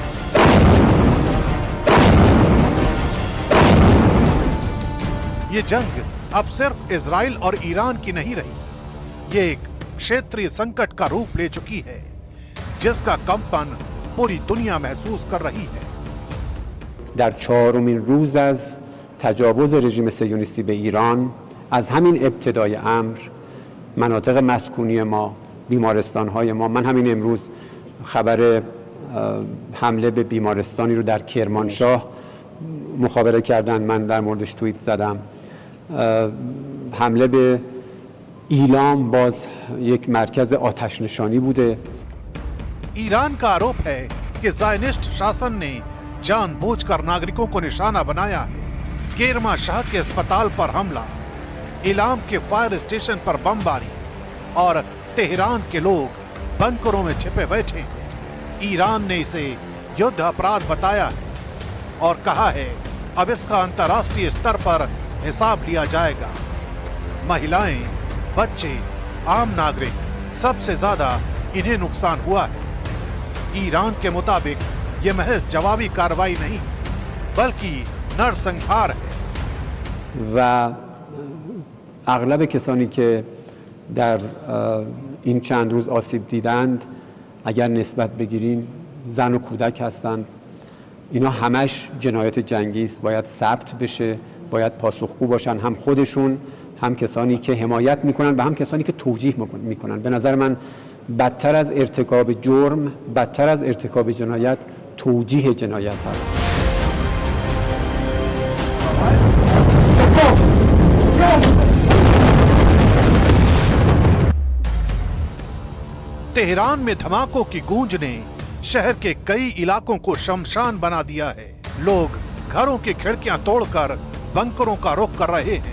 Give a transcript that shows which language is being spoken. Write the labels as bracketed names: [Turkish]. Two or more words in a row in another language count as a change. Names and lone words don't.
[Hindi] ये जंग अब सिर्फ इजराइल और ईरान की नहीं रही, ये एक क्षेत्रीय संकट का रूप ले चुकी है, जिसका कंपन पूरी दुनिया महसूस कर रही है। [Persian] در چهارمین روز از تجاوز رژیم صهیونیستی به ایران از همین ابتدای امر مناطق مسکونی ما، بیمارستان‌های ما، من همین امروز خبر حمله به بیمارستانی رو در کرمانشاه مخابره کردن، من در موردش توییت زدم. حمله به ایلام باز یک مرکز آتش نشانی بوده. [Hindi] ईरान का आरोप है कि ज़ायनिस्ट शासन ने जानबूझकर नागरिकों को निशाना बनाया है। केरमा शाह के अस्पताल पर हमला, इलाम के [English] fire station [Hindi] पर बमबारी और तेहरान के लोग बंकरों में छिपे बैठे हैं। ईरान ने इसे युद्ध अपराध बताया है और कहा है अब इसका अंतर्राष्ट्रीय स्तर पर हिसाब लिया जाएगा। महिलाएं, बच्चे, आम नागरिक, सबसे ज्यादा इन्हें नुकसान हुआ है। ईरान के मुताबिक ये महज जवाबी कार्रवाई नहीं बल्कि नरसंहार है। [Persian] و اغلب کسانی که در این چند روز آسیب دیدند، اگر نسبت بگیریم زن و کودک هستند. اینا همش جنایت جنگی است، باید ثبت بشه، باید پاسخگو باشن، هم خودشون، هم کسانی که حمایت میکنن و هم کسانی که توجیه میکنن. به نظر من بدتر از ارتکاب جرم، بدتر از ارتکاب جنایت، توجیه جنایت هست. [Hindi] तेहरान में धमाकों की गूंज ने शहर के कई इलाकों को शमशान बना दिया है। लोग घरों की खिड़कियां तोड़कर बंकरों का रुख कर रहे हैं।